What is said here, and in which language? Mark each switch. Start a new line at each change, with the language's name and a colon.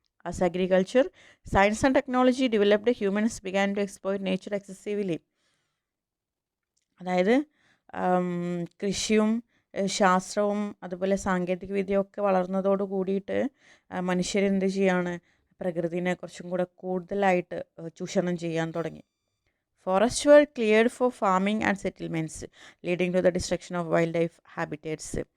English: As agriculture, science and technology developed, humans began to exploit nature excessively.
Malayalam: അതായത് കൃഷിയും ശാസ്ത്രവും അതുപോലെ സാങ്കേതിക വിദ്യയൊക്കെ വളർന്നതോട് കൂടിയിട്ട് മനുഷ്യരെന്ത് ചെയ്യാണ്, പ്രകൃതിനെ കുറച്ചും കൂടെ കൂടുതലായിട്ട് ചൂഷണം ചെയ്യാൻ തുടങ്ങി.
English: Forest were cleared for farming and settlements, leading to the destruction of wildlife habitats.